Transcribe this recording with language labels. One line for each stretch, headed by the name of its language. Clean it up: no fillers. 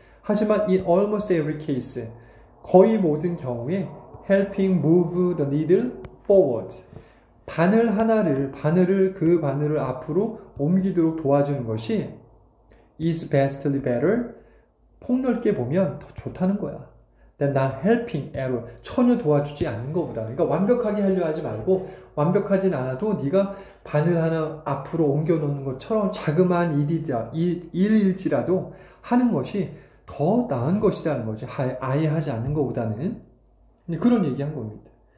Korean: 하지만
English: in almost every case
Korean: 거의 모든 경우에
English: helping move the needle forward
Korean: 그 바늘을 앞으로 옮기도록 도와주는 것이
English: is vastly better
Korean: 폭넓게 보면 더 좋다는 거야.
English: than not helping at all
Korean: 전혀 도와주지 않는 것보다. 그러니까 완벽하게 하려 하지 말고 완벽하진 않아도 네가 바늘 하나 앞으로 옮겨 놓는 것처럼 자그마한 일일지라도 하는 것이 더 나은 것이라는 거지. 아예 하지 않는 것보다는. 그런 얘기한 겁니다.